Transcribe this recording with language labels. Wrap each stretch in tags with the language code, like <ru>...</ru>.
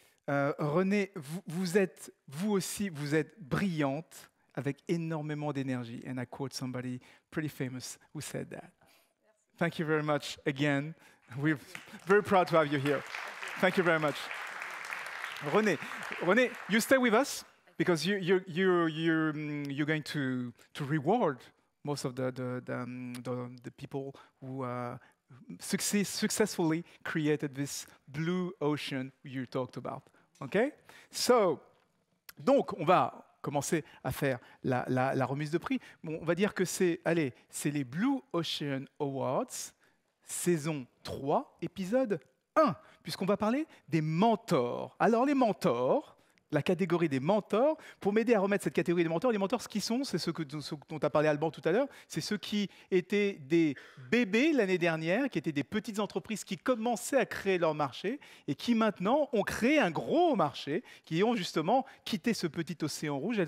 <fr>René, vous aussi, vous êtes brillante avec énormément d'énergie.</fr> <en>And I quote somebody pretty famous who said that. Thank you very much again. We're very proud to have you here. Thank you very much. René, you stay with us because you're going to reward most of the people who successfully created this blue ocean you talked about. Okay?</en> <fr>So, donc, on va commencer à faire la remise de prix. Bon, on va dire que c'est les Blue Ocean Awards, saison 3, épisode 1, puisqu'on va parler des mentors. Alors, les mentors, la catégorie des mentors, pour m'aider à remettre cette catégorie des mentors, les mentors, ce qu'ils sont, c'est ceux dont a parlé Alban tout à l'heure, c'est ceux qui étaient des bébés l'année dernière, qui étaient des petites entreprises qui commençaient à créer leur marché et qui maintenant ont créé un gros marché, qui ont justement quitté ce petit océan rouge.</fr>